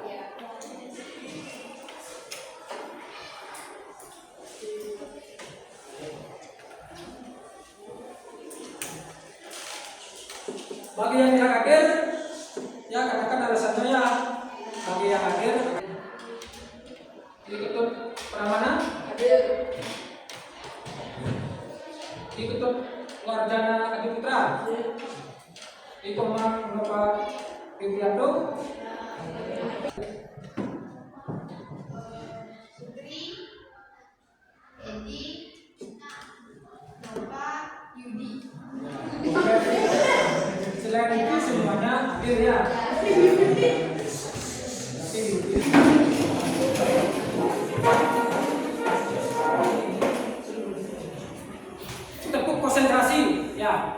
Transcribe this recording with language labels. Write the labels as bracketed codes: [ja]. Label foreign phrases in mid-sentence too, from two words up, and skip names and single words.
[id] Bagi yang tidak hadir, ya katakan alasannya ya. Bagi yang hadir, ditutup Pramana, hadir. Ditutup Wardana Adi Putra, Ikomang Bapak Widianto, Putri, Edi, Bapak Yudi. Selain itu semuanya hadir ya. Tepuk konsentrasi ya.